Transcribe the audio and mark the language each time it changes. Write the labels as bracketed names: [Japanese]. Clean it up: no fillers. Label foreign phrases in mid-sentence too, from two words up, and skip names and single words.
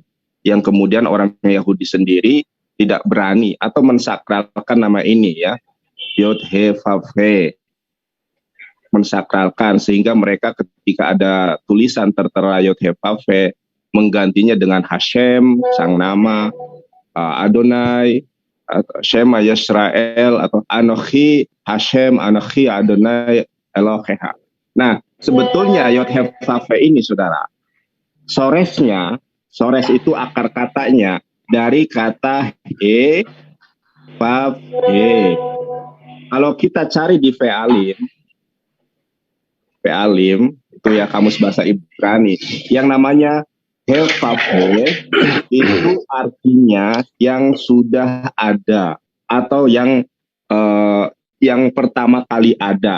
[Indonesian] yang kemudian orang Yahudi sendiri tidak berani atau mensakralkan nama ini ya, Yod He Vav He, mensakralkan, sehingga mereka ketika ada tulisan tertera Yod He Vav He menggantinya dengan Hashem sang nama, [Hebrew] אדוני, שמע ישראל, atau אנכי השם, אנכי אדוני אלהיך. [Indonesian] Nah, sebetulnya Yod He Vav He ini, saudara, sores itu akar katanya dari kata He Vav He. Kalau kita cari di Ve'alim itu ya kamus bahasa Ibrani, yang namanya He Vav He itu artinya yang sudah ada atau yang pertama kali ada.